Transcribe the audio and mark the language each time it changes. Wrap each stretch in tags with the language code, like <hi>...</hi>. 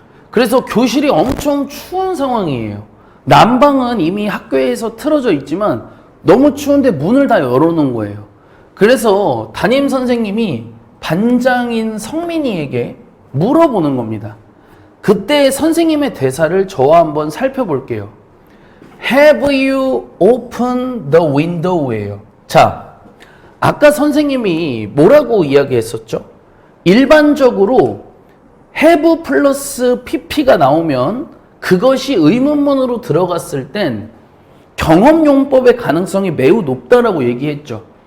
<ko>그래서 교실이 엄청 추운 상황이에요. 난방은 이미 학교에서 틀어져 있지만 너무 추운데 문을 다 열어놓은 거예요. 그래서 담임 선생님이 반장인 성민이에게 물어보는 겁니다. 그때 선생님의 대사를 저와 한번 살펴볼게요.</ko> <en>Have you opened the window예요.</en> <ko>자, 아까 선생님이 뭐라고 이야기했었죠? 일반적으로 have 플러스 pp가 나오면 그것이 의문문으로 들어갔을 땐 경험용법의 가능성이 매우 높다라고 얘기했죠.</ko>